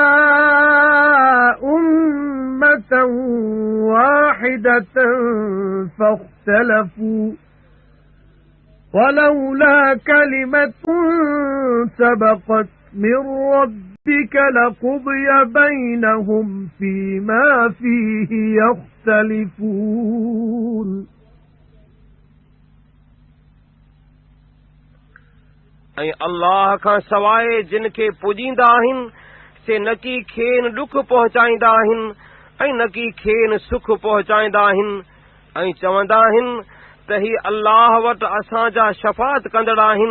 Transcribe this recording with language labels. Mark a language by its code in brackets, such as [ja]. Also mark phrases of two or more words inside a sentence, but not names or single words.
[ar] أُمَّةً وَاحِدَةً فَاخْتَلَفُوا وَلَوْلَا كَلِمَةٌ سَبَقَتْ مِنْ رَبِّكَ لَقُضِيَ بَيْنَهُمْ فِيمَا فِيهِ يَخْتَلِفُونَ [sd] ऐं अल्लाह खां सवाइ जिन खे पुॼींदा आहिनि से न की खेनि ॾुख पहुचाईंदा आहिनि ऐं न की खेनि सुख पहुचाईंदा आहिनि ऐं चवंदा आहिनि त ही अल्लाह वटि असांजा शफ़ाअत कंदड़ आहिनि।